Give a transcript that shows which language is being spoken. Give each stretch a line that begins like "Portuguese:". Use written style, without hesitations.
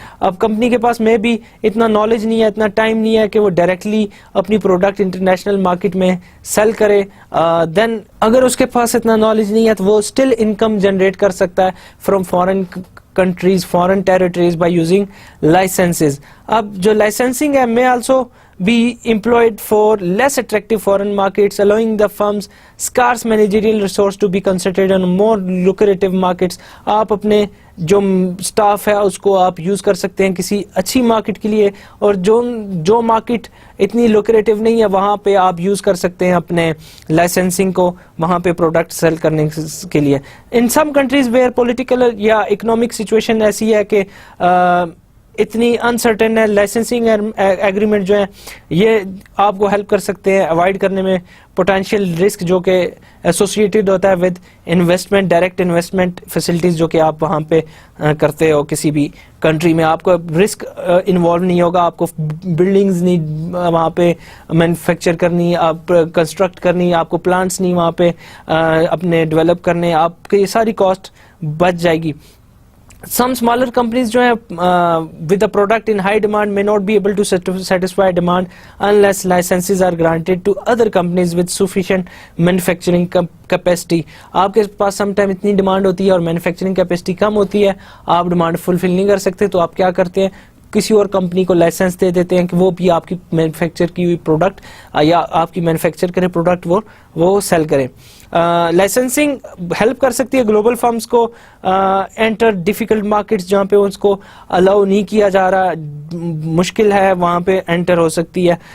Urdu: اب کمپنی کے پاس میں بھی اتنا نالج نہیں ہے, اتنا ٹائم نہیں ہے کہ وہ ڈائریکٹلی اپنی پروڈکٹ انٹرنیشنل مارکیٹ میں سیل کرے. دین اگر اس کے پاس اتنا نالج نہیں ہے تو وہ اسٹل انکم جنریٹ کر سکتا ہے from foreign
English: countries, foreign territories by using licenses.
Urdu: اب جو
English: licensing ہے may also be employed for less attractive foreign markets, allowing the firms scarce managerial resource to be concentrated on more lucrative markets.
Urdu: آپ اپنے جو staff ہے اس کو آپ use کر سکتے ہیں کسی اچھی مارکیٹ کے لیے, اور جو مارکیٹ اتنی لوکریٹو نہیں ہے وہاں پہ آپ یوز کر سکتے ہیں اپنے لائسنسنگ کو وہاں پہ پروڈکٹ سیل کرنے کے لیے. ان سم کنٹریز ویئر پولیٹیکل یا اکنامک سچویشن ایسی ہے کہ اتنی انسرٹن ہے, لائسنسنگ ایگریمنٹ جو ہیں یہ آپ کو ہیلپ کر سکتے ہیں اوائڈ کرنے میں پوٹینشیل رسک جو کہ ایسوسیٹیڈ ہوتا ہے with investment, direct investment facilities جو کہ آپ وہاں پہ کرتے ہو کسی بھی کنٹری میں. آپ کو رسک انوالو نہیں ہوگا, آپ کو بلڈنگز نہیں وہاں پہ مینوفیکچر کرنی, آپ کنسٹرکٹ کرنی, آپ کو پلانٹس نہیں وہاں پہ اپنے ڈیولپ کرنے, آپ کی یہ ساری کاسٹ بچ جائے گی.
English: Some smaller companies
Urdu: جو ہیں
English: with a product in high demand may not be able to satisfy demand unless licenses are granted to other companies with sufficient manufacturing capacity.
Urdu: آپ کے پاس سم ٹائم اتنی ڈیمانڈ ہوتی ہے اور مینوفیکچرنگ کیپیسٹی کم ہوتی ہے, آپ ڈیمانڈ فلفل نہیں کر سکتے, تو آپ کیا کرتے ہیں کسی اور کمپنی کو لائسنس دے دیتے ہیں کہ وہ بھی آپ کی مینوفیکچر کی ہوئی پروڈکٹ یا آپ کی مینوفیکچر کرے پروڈکٹ وہ سیل کرے. لائسنسنگ ہیلپ کر سکتی ہے گلوبل فرمز کو انٹر ڈیفیکلٹ مارکیٹس جہاں پہ اس کو الاؤ نہیں کیا جا رہا, مشکل ہے وہاں پہ انٹر ہو سکتی ہے.